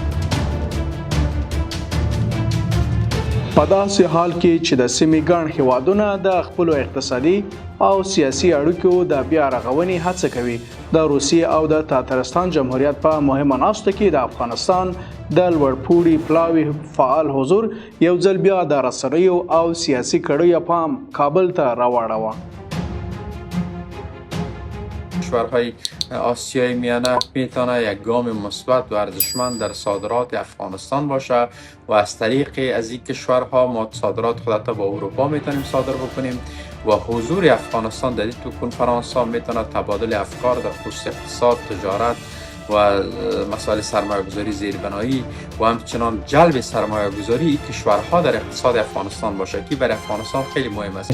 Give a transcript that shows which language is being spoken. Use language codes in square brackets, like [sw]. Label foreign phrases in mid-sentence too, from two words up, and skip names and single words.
[ps] په داسې حال کې چې د سیمې ګڼ هیوادونه د خپلو اقتصادي او سیاسي اړیکو د بیا رغونې هڅه کوي، د روسیې او د تاترستان جمهوریت په مهمه ناسته کې د افغانستان د لوړپوړي پلاوي فعال حضور یو ځل بیا د رسنیو او سیاسي کړیو پام کابل ته راواړاوه. [fa] کشورهای آسیای میانه میتونه یک گام مثبت و ارزشمند در صادرات افغانستان باشه و از طریق از این کشورها ما صادرات خودت با اروپا میتونیم صادر بکنیم و حضور افغانستان در این کنفرانس ها میتونه تبادل افکار در خصوص اقتصاد، تجارت و مسائل سرمایه گذاری زیربنایی و همچنان جلب سرمایه گذاری این کشورها در اقتصاد افغانستان باشه که برای افغانستان خیلی مهم است.